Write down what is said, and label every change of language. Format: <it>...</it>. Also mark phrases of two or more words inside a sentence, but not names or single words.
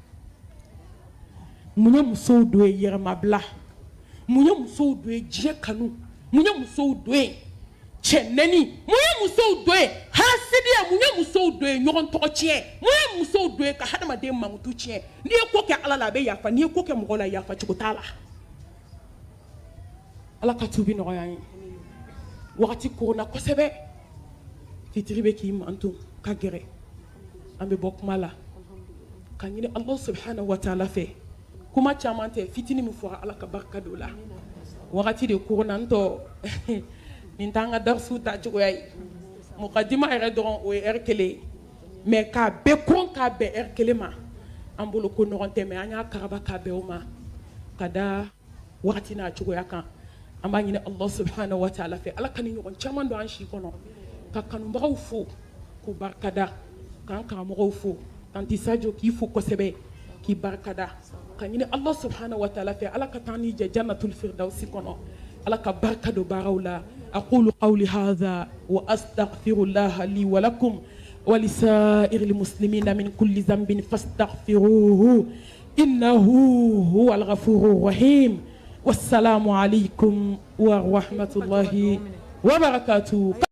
<bm>mun ye musow don ye yɛrɛmabila mun ye musow don ye diɲɛ kanu mun ye musow don ye cɛ nɛni mun ye musow don ye hasidiya mun ye musow don ye ɲɔgɔn tɔgɔ tiɲɛ mun ye musow don ye ka hadamaden mankutu tiɲɛ n'i ye ko kɛ ala la a bɛ yafa n'i ye ko kɛ mɔgɔ la yafa cogo t'a la ala ka tubi nɔgɔya ye wagati koronna kosɛbɛ fitiri bɛ k'i manto ka gɛrɛ an bɛ bɔ kuma la ka ɲini</bm> <ar>الله سبحانه وتعالى</ar> <bm>fɛ kuma caman tɛ fitini min fɔra ala ka barika don la wagati de koronna n tɔ nin t'an ka darisu ta cogoya ye mukadima yɛrɛ dɔrɔn o ye heure 1 mais k'a bɛɛ kɔn k'a bɛn heure 1 ma an bolo ko ɲɔgɔn tɛ mais an y'a karaba k'a bɛn o ma ka da wagati n'a cogoya kan an b'a ɲini</bm> <ar>الله سبحانه و</ar> <bm>ta'ala fɛ ala ka ni ɲɔgɔn caman don an si kɔnɔ ka kanubagaw fo k'u barikada k'an karamɔgɔw fo tanti Sadio k'i fo kosɛbɛ k'i barikada ka ɲini</bm> <ar>الله سبحانه وتعالى</ar> <bm>fɛ ala ka taa ni jɛ</bm> <ar>جنة الفردوس</ar> <bm>kɔnɔ ala ka barika don baaraw la</bm> <ar>أقول قولي هذا وأستغفر الله لي ولكم ولسائر المسلمين من كل ذنب فاستغفروه إنه هو الغفور الرحيم. والسلام عليكم ورحمة الله وبركاته.</ar>